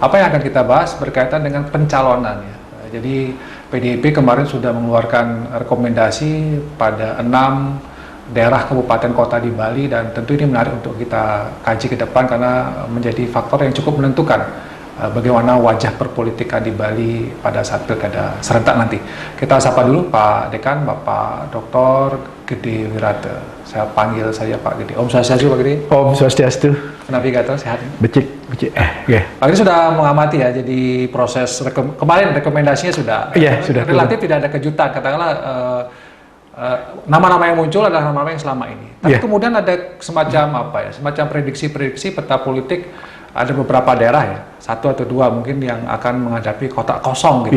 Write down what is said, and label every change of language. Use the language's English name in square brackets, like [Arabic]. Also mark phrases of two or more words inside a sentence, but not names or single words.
[Indonesian] Apa yang akan kita bahas berkaitan dengan pencalonan ya. Jadi PDIP kemarin sudah mengeluarkan rekomendasi pada 6 daerah kabupaten kota di Bali, dan tentu ini menarik untuk kita kaji ke depan karena menjadi faktor yang cukup menentukan bagaimana wajah perpolitikan di Bali pada saat pilkada serentak nanti. Kita sapa dulu Pak Dekan, Bapak Dr. Gede Wirate. Saya panggil saja Pak Gede. [Balinese] Om Swastiastu [Indonesian] Pak Gede. [Balinese] Om Swastiastu. Navigator sehat. Becik. Yeah. [Indonesian] Pak Gede sudah mengamati ya, jadi proses kemarin rekomendasinya sudah. Iya, sudah. Relatif tidak ada kejutan, katakanlah. Nama-nama yang muncul adalah nama-nama yang selama ini. Tapi kemudian ada semacam semacam prediksi-prediksi peta politik. Ada beberapa daerah ya, 1 atau 2 mungkin yang akan menghadapi kotak kosong gitu.